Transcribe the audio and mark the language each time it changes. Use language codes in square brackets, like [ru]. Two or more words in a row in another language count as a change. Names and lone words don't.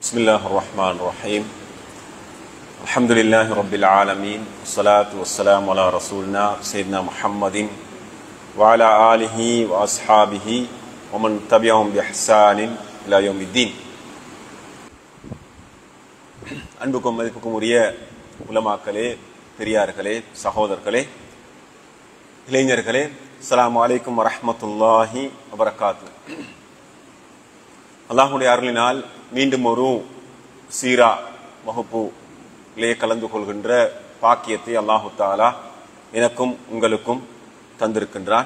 [ar] بسم الله الرحمن الرحيم الحمد لله رب العالمين والصلاة والسلام على رسولنا سيدنا محمد وعلى آله وأصحابه ومن تبعهم بإحسان إلى يوم الدين. [ta] அன்புக்கும் மதிப்புக்கும் உரிய உலமாக்களே, பெரியார்களே, சகோதரர்களே, இளைஞர்களே, [ar] السلام عليكم ورحمة الله وبركاته. [ta] அல்லாஹ்வுடைய அருளினால் மீண்டும் ஒரு சீரா வகுப்பிலே கலந்து கொள்கின்ற பாக்கியத்தை [ar] الله تعالى [ta] எனக்கும் உங்களுக்கும் தந்திருக்கின்றான்.